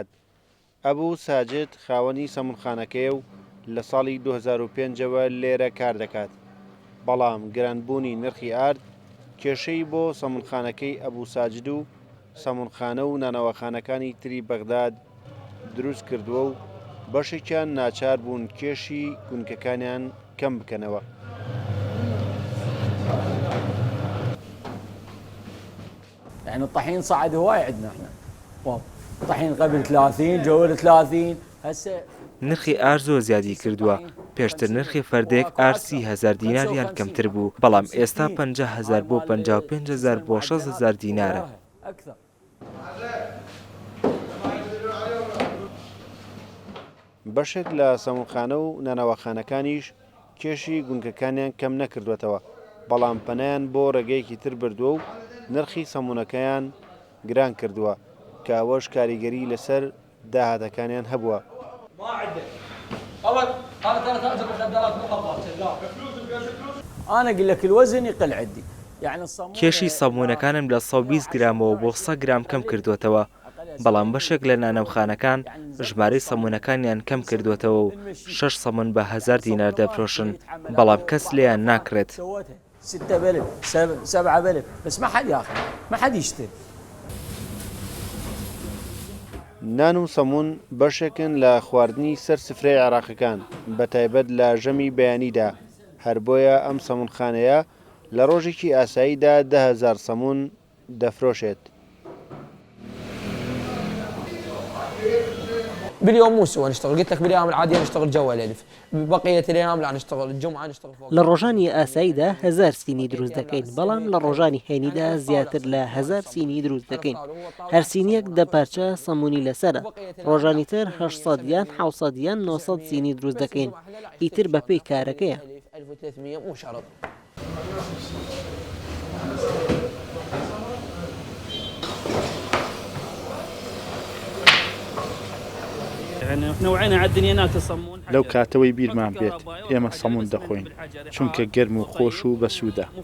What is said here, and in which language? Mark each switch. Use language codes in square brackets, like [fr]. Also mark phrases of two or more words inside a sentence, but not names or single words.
[ckb] ئەبوو ساجد خاوەنی سەمونخانەکەیە و لە ساڵی 2005ەوە لێرە کار دەکات. بەڵام گرانبوونی نرخی ئارد کێشەی بۆ سەمونخانەکەی ئەبوو ساجد و سەمونخانە و نانەوەخانەکانی تری بەغداد دروست کردووە و بەشێکیان ناچار بوون کێشی گونکەکانیان کەم بکەنەوە. [ar] يعني الطحين صعد هواي عندنا احنا. الطحين قبل 30 جو 30 هسه [ckb] نرخی ئار زۆر زیادی کردووە. پێشتر نرخی فەردێک ئار 30,000 دیناریان کەمتر بوو، بەڵام ئێستا 50,000 بۆ 55,000 بۆ 60,000 دینارە. بەشێک لە سەمونخانە و نانەوەخانەکانیش کێشی گونکەکانیان کەم نەکردوێتەوە، بەڵام پەنایان بۆ ڕێگەیەکی تر بردووە و نرخی سەمونەکەیان گران کردووە کە ئەوەش کاریگەری لەسەر داهاتەکانیان هەبووە. [ar] أنا أقول لك الوزن يقل عندي. [ckb] کێشی سەمونەکانم لە 120 گرامەوە بۆ 100 گرام کەم کردوێتەوە، بەڵام بەشێک لە نانەوخانەکان ژمارەی سەمونەکانیان کەم کردوێتەوە و 6 سەمون بە 1000 دینار دەفرۆشن، بەڵام کەس لێیان ناکرێت. [ar] 6 بلف 7 بلف بس ما حد ياخذ ما حد يشتري. [ckb] نان و سەمون بەشێکن لە خواردنی سەر سفرەی عێراقیەکان بە تایبەت لە ژەمی بەیانیدا، هەر بۆیە ئەم سەمونخانەیە لە ڕۆژێکی ئاساییدا 10,000 سەمون دەفرۆشێت. [ar] باليوم مو سوى نشتغل، قلت لك بالايام العاديه نشتغل جوا الالف، بقيه الايام لا نشتغل الجمعه نشتغل فوق. [ckb] لە ڕۆژانی ئاساییدا 1000 سینی دروست دەکەین، بەڵام لە ڕۆژانی هێنیدا زیاتر لە 1000 سینی دروست دەکەین. هەر سینیەک 10 پارچە سەمونی لەسرە. ڕۆژانی تر 800 یان 700 یان 900 سینی دروست دەکەین. ئیتر بەپێی کارەکەیە. [ar] 1300 مو شرط. [ckb] لەو کاتەوەی بیرمان بێت ئێمە سەمون دەخۆین چونکە گەرم و خۆش و بەسوودە.